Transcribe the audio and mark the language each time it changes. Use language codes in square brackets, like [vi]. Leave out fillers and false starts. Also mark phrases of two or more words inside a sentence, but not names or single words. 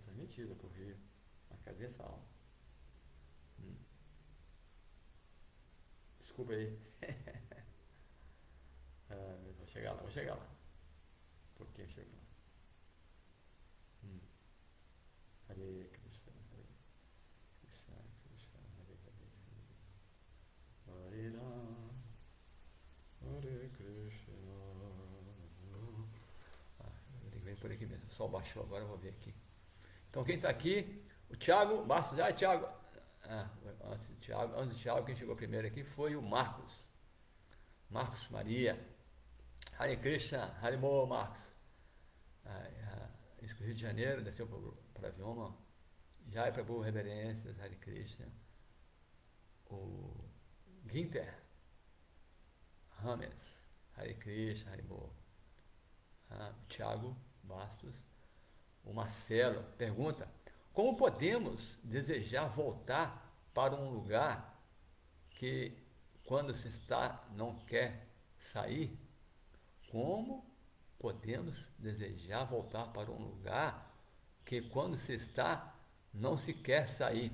[pt] Sentido pro Rio. Mas cadê essa aula? Desculpa aí. Vou chegar lá, vou chegar lá. Por que eu chego lá? [sa] Hare Krishna, Hare Krishna, Krishna, Hare Hare, Hare Rama, Hare Krishna. [pt] Tem que ver por aqui mesmo. O sol baixou agora, eu vou ver aqui. Então quem está aqui? O Thiago Bastos. Thiago. Antes do Thiago, quem chegou primeiro aqui foi o Marcos. Marcos Maria. [sa] Hare Krishna, [pt] Harimo Marcos. Isso que o Rio de Janeiro, desceu para Avioma. [sa] Jai Prabhu, [pt] reverências, [sa] Hare Krishna. [pt] O Ginter Rames, [sa] Hare Krishna, [pt] Harimo. Thiago Bastos. O Marcelo pergunta: como podemos desejar voltar para um lugar que, quando se está, não quer sair? Como podemos desejar voltar para um lugar que, quando se está, não se quer sair?